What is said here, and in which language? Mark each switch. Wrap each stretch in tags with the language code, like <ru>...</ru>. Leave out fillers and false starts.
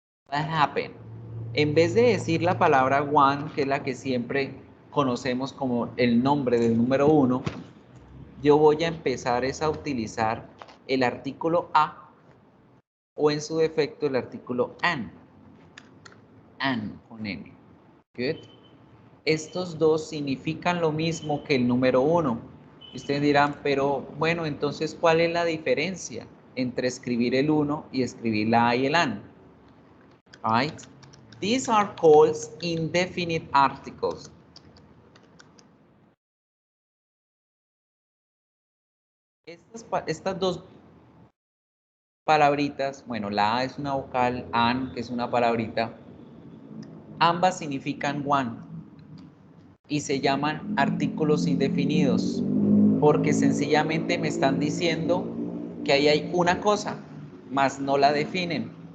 <en>What happened?</en> <es>En vez de decir la palabra one, que es la que siempre conocemos como el nombre del número uno, yo voy a empezar a utilizar el artículo a o en su defecto el artículo an. An con n. Good. Estos dos significan lo mismo que el número uno. Ustedes dirán, pero bueno, entonces, ¿cuál es la diferencia entre escribir el uno y escribir la a y el an?</es> <en>Right? These are called indefinite articles.</en> <es>Estas dos palabritas, bueno, la A es una vocal, an, que es una palabrita, ambas significan one y se llaman artículos indefinidos porque sencillamente me están diciendo que ahí hay una cosa, mas no la definen.</es>